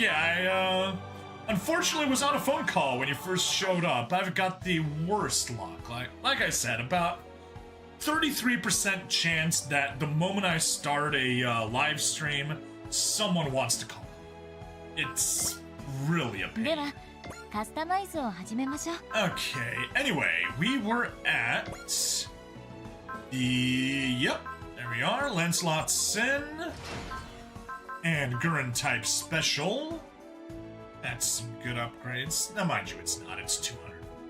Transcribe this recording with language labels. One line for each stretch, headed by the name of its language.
English: Yeah, I unfortunately was on a phone call when you first showed up. I've got the worst luck. Like I said, about 33% chance that the moment I start a live stream, someone wants to call. It's really a pain.
Japanese: ではカスタマイズを始めましょう
English: Okay, anyway, we were at the... Yep, there we are. Lancelot Sin and Gurren Type Special. That's some good upgrades. Now, mind you, it's not. It's 200.